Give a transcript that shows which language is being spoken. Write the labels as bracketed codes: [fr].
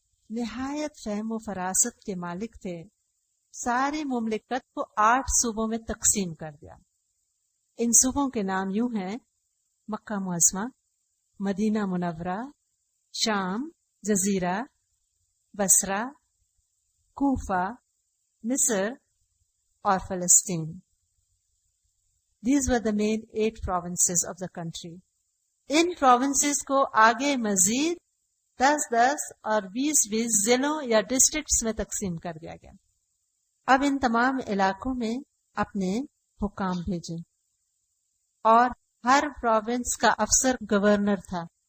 [ur] نہایت فہم و فراست کے مالک تھے. ساری مملکت کو 8 صوبوں میں تقسیم کر دیا. ان صوبوں کے نام یوں ہیں: مکہ معظمہ, مدینہ منورہ, شام, جزیرہ, بصرہ, کوفہ, مصر اور فلسطین. [en] These were the main 8 provinces of the country. [ur] In provinces کو آگے مزید 10 اور 20 ضلعوں یا ڈسٹرکٹس میں تقسیم کر دیا گیا. اب ان تمام علاقوں میں اپنے حکام بھیجیں, اور ہر پروونس کا افسر گورنر تھا.